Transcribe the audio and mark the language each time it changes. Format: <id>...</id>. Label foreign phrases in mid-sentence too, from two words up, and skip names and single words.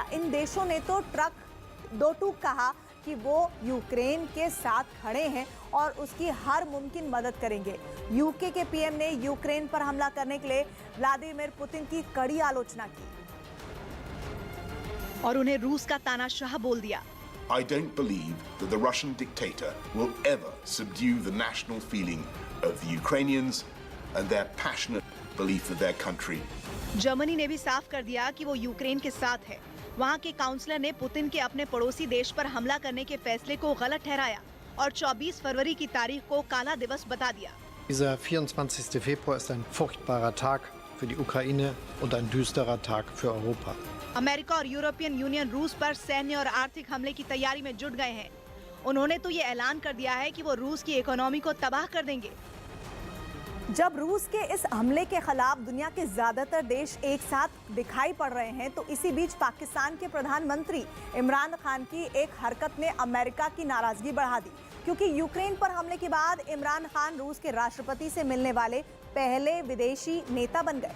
<hi>इन देशों ने तो ट्रक दो टूक कहा कि वो यूक्रेन के साथ खड़े हैं और उसकी हर मुमकिन मदद करेंगे। यूके के पीएम ने यूक्रेन पर हमला करने के लिए व्लादिमीर पुतिन की कड़ी आलोचना की और उन्हें रूस का तानाशाह बोल दिया।</hi> <en>I don't believe that the Russian dictator will ever subdue the national feeling of the Ukrainians and their passionate belief of their country.</en> <hi>जर्मनी ने भी साफ कर दिया कि वो यूक्रेन के साथ है। वहाँ के काउंसलर ने पुतिन के अपने पड़ोसी देश पर हमला करने के फैसले को गलत ठहराया और 24 फरवरी की तारीख को काला दिवस बता दिया।</hi> <de>Dieser 24. Februar ist ein furchtbarer Tag für die Ukraine und ein düsterer Tag für Europa.</de> <hi>अमेरिका और यूरोपियन यूनियन रूस पर सैन्य और आर्थिक हमले की तैयारी में जुट गए हैं। उन्होंने तो ये ऐलान कर दिया है कि वो रूस की इकोनॉमी को तबाह कर देंगे। जब रूस के इस हमले के खिलाफ दुनिया के ज्यादातर देश एक साथ दिखाई पड़ रहे हैं, तो इसी बीच पाकिस्तान के प्रधानमंत्री इमरान खान की एक हरकत ने अमेरिका की नाराजगी बढ़ा दी, क्योंकि यूक्रेन पर हमले के बाद इमरान खान रूस के राष्ट्रपति से मिलने वाले पहले विदेशी नेता बन गए।</hi>